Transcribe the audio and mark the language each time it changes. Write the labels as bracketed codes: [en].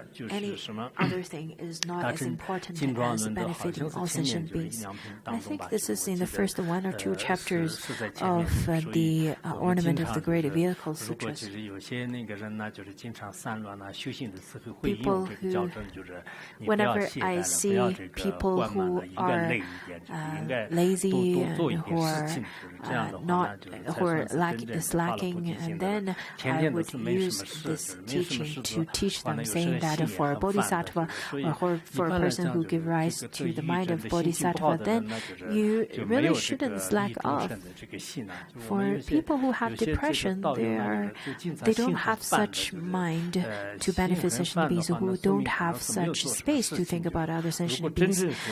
[en] Any other thing is not as important as benefiting all sentient beings. I think this is in the first 1 or 2 chapters of the Ornament of the Great Vehicle sutras. [zh] 就是有些那个人呢，就是经常散乱啊，修行的时候会用这个矫正，就是你不要懈怠了，不要这个缓慢了，应该累一点，就是应该多做一点事情，就是这样的话呢，就是才算是真正发了菩提心的。天天都是没什么事，就是没什么事做，完了有时候心也很烦的，所以 [en] for a person who give rise to the mind of bodhisattva, then you really shouldn't slack off. For people who have depression, they don't have such mind to benefit sentient beings, who don't have such space to think about other sentient beings.